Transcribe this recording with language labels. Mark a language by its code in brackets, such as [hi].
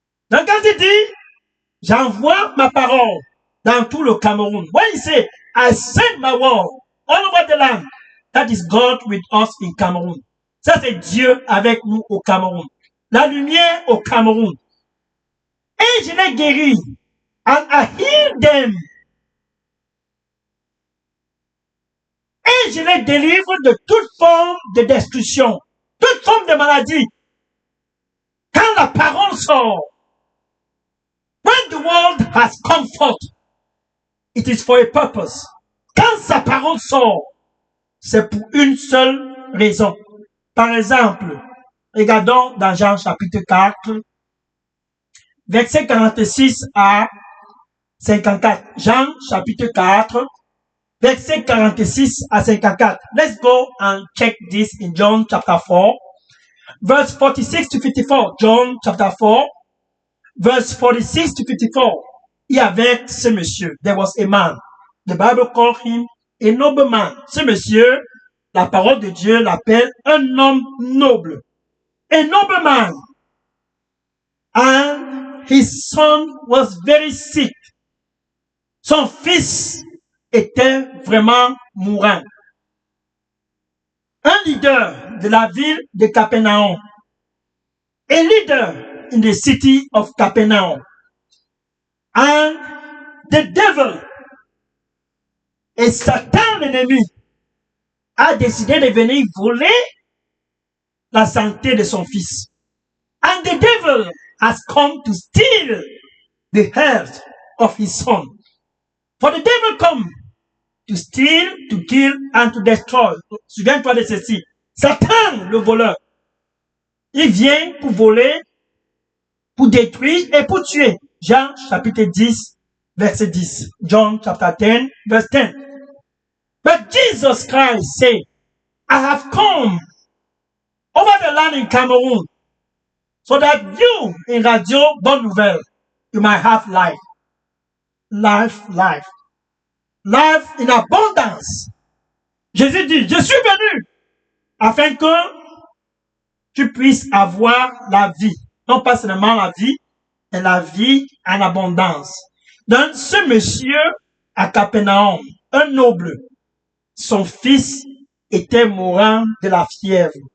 [fr] Donc quand il dit, j'envoie ma parole dans tout le Cameroun. [en] When he say, I send my word all over the land, that is God with us in Cameroon. [fr] Ça c'est Dieu avec nous au Cameroun. La lumière au Cameroun. Et je les guéris. [en] And I heal them. [fr] Et je les délivre de toute forme de destruction, toute forme de maladie. Quand la parole sort, [en] when the world has come forth, it is for a purpose. [fr] Quand sa parole sort, c'est pour une seule raison. Par exemple, regardons dans Jean chapitre 4, verset 46 à 54. Jean chapitre 4, verset 46 à 54. [en] Let's go and check this in John chapter 4, verse 46 to 54. John chapter 4, verse 46 to 54. [fr] Il y avait ce monsieur. [en] There was a man. The Bible called him a noble man. [fr] Ce monsieur, la parole de Dieu l'appelle un homme noble. [en] A noble man. And his son was very sick. [fr] Son fils était vraiment mourant. Un leader de la ville de Capernaum. [en] A leader in the city of Capernaum. And the devil, [fr] et Satan l'ennemi, a décidé de venir voler la santé de son fils. [en] And the devil has come to steal the health of his son. For the devil come to steal, to kill, and to destroy. [fr] Souviens-toi de ceci. Satan, le voleur, il vient pour voler, pour détruire et pour tuer. Jean chapitre 10, verset 10. [en] John chapter 10, verse 10. But Jesus Christ said, I have come over the land in Cameroon so that you in Radio Bonne Nouvelle, you might have life. Life, life. Life in abondance. [fr] Jésus dit, je suis venu afin que tu puisses avoir la vie. Non pas seulement la vie, mais la vie en abondance. Donc, ce monsieur à Capernaum, un noble, son fils était mourant de la fièvre.